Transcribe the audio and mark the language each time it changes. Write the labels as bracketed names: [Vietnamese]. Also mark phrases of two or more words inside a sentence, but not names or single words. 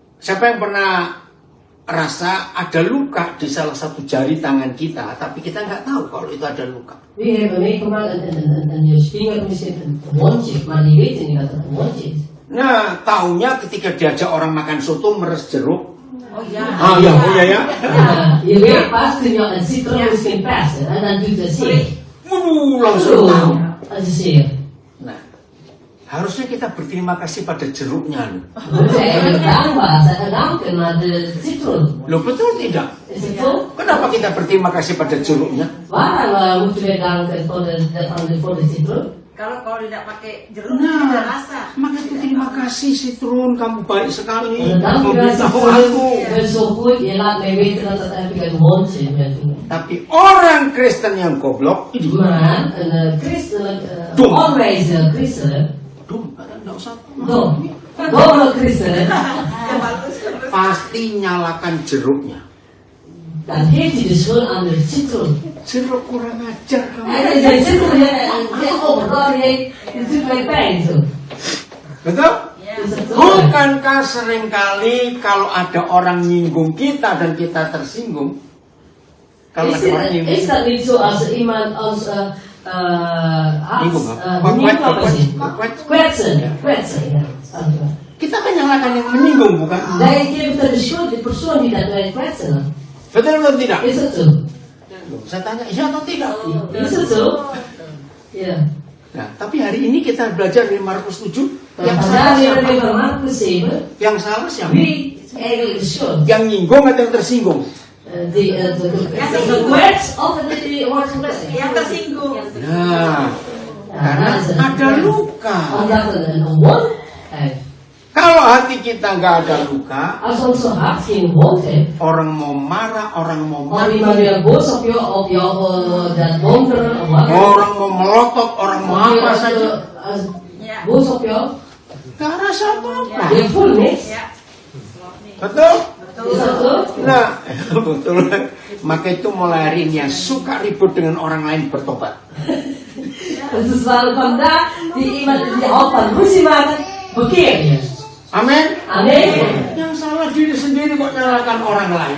[Indonesian] Siapa yang pernah rasa ada luka di salah satu jari tangan kita, tapi kita nggak tahu kalau itu ada luka. [Dutch] Wie hebben meegemaakt en je vinger misschien een wondje, maar die weten niet dat het een wondje is. [Indonesian] Nah, taunya ketika diajak orang makan soto meres jeruk. [Dutch] Oh ja. Ah ja, [Indonesian] oh ya ya. [Dutch] Je weet pas kun je een citroen misschien persen en dan doet het zeer. [Indonesian] Langsung tahu. [Dutch] Dat is zeer. [Indonesian] Nah, harusnya kita berterima kasih pada jeruknya loh. [Dutch] Saya dankbaar, saya danken naar de citroen. [Indonesian] Loh betul tidak? [Dutch] Is het zo? [Indonesian] Kenapa kita berterima kasih pada jeruknya? [Dutch] Waarom moeten we danken voor de citroen? [Indonesian] Kalau tidak pakai jeruk Nah, tidak rasa. maka terima kasih Citroen, kamu baik sekali. [Dutch] Dank u wel, [Indonesian] Memberitahu [Dutch] citroen. [Indonesian] aku. [Dutch] Je bent zo goed, je laat mij weten dat het eigenlijk een wondje is. [Indonesian] Tapi orang Kristen yang goblok ini, [Dutch] Maar een christelijk, Dom. onwijze christenen, [Indonesian] enggak usah. [Dutch] domme christenen, [Indonesian] Ya bagus. Pasti nyalakan jeruknya. [Dutch] dan geeft hij de schuld aan de citroen. [Indonesian] Jeruk kurang ajar kamu. [Dutch] En de citroen, [English] oh my god, [Dutch] het doet mij pijn zo. [Indonesian] Betul? [Dutch] Is dat zo? [Indonesian] Bukankah seringkali kalau ada orang nyinggung kita dan kita tersinggung? Kalau ada orang nyinggung, [Dutch] Is dat niet zo als er iemand ons [Indonesian] Nyinggung, apa? [Dutch] kwetsen, ja. [Indonesian] kita menyalahkan yang menyinggung, bukan? [Dutch] Wij geven dan de schuld de persoon die dat wij kwetsen. [Indonesian] Betul atau tidak? [Dutch] Is het zo? [Indonesian] Saya tanya, iya atau tidak? [Dutch] Is het zo? Ja. [Indonesian] Nah, tapi hari ini kita belajar dari Markus 7. [Dutch] Maar [Indonesian] Yang [Dutch] vandaag [Indonesian] salah [Dutch] leren we [Indonesian] siapa? [Dutch] van Marcus 7. [Indonesian] Yang salah siapa? [Dutch] Wie is eigenlijk de schuld? [Indonesian] Yang nyinggung atau yang tersinggung? [Dutch] De kwets of die wordt gekwetst? [Indonesian] Yang tersinggung. Nah, karena ada luka. [Dutch] Omdat er een wond heeft. [Indonesian] Kalau hati kita nggak ada luka, [Dutch] Als onze hart geen wond heeft, [Indonesian] orang mau marah, orang mau [Dutch] maar [Indonesian] mati, [Dutch] iemand weer boos op jou dat donker of wat. [Indonesian] orang mau melotot, orang mau apa saja, Ya. [Dutch] Boos op jou, [Indonesian] nggak rasa apa-apa. [Dutch] je voelt niks. [Indonesian] Ya. [Dutch] Betul? [Indonesian] Is dat zo? Nah, betul. Maka itu mulai hari ini yang suka ribut dengan orang lain bertobat. [Dutch] Het is wel vandaag die iemand die houdt van ruzie maken, bekeer je. [Indonesian] Amin. [Dutch] Amen. [Indonesian] Yang salah diri sendiri kok nyalakan orang lain.